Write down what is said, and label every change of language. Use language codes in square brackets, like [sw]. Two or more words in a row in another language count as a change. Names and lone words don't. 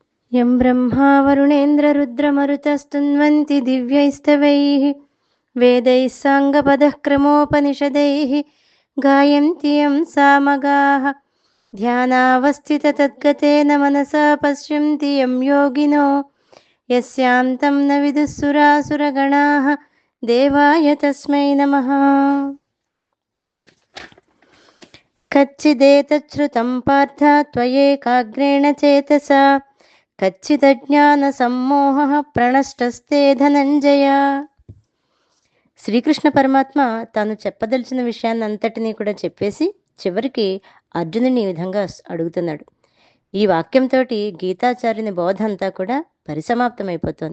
[sa] यं ब्रह्मा वरुणेन्द्ररुद्रमरुतस्तुन्वन्ति दिव्यैस्तवैः वेदैः साङ्गपदः क्रमोपनिषदैः गायन्ति यं सामगाः ध्यानावस्थिततद्गतेन मनसा पश्यन्ति यं योगिनो यस्यान्तं न विदुःसुरासुरगणाः देवाय तस्मै नमः। कच्चिदेतच्छ्रुतं पार्थ त्वयैकाग्रेण चेतसा కచ్చిదజ్ఞానసమ్మోహః ప్రణష్టస్తే ధనంజయ. [te] శ్రీకృష్ణ పరమాత్మ తాను చెప్పదలిచిన విషయాన్ని అంతటినీ కూడా చెప్పేసి చివరికి అర్జునుని ఈ విధంగా అడుగుతున్నాడు. ఈ వాక్యంతో గీతాచార్యుని బోధ అంతా కూడా పరిసమాప్తమైపోతోంది.